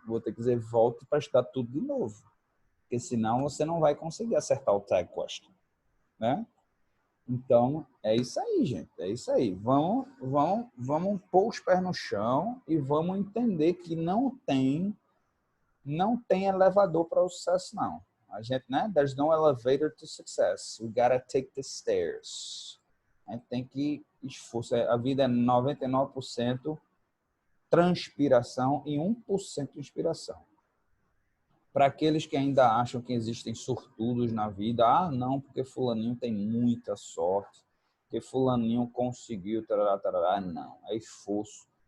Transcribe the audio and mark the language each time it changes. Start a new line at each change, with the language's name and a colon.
Portuguese: Vou ter que dizer, volte para estudar tudo de novo. Porque senão você não vai conseguir acertar o tag question, né? Então, é isso aí, gente. É isso aí. Vamos pôr os pés no chão e vamos entender que não tem elevador para o sucesso, não. A gente, né?
English: There's no elevator to success. We gotta take the stairs.
Portuguese: A gente tem que esforçar. A vida é 99% transpiração e 1% inspiração. Para aqueles que ainda acham que existem sortudos na vida, não, porque fulaninho tem muita sorte, porque fulaninho conseguiu, tarará, não, é esforço.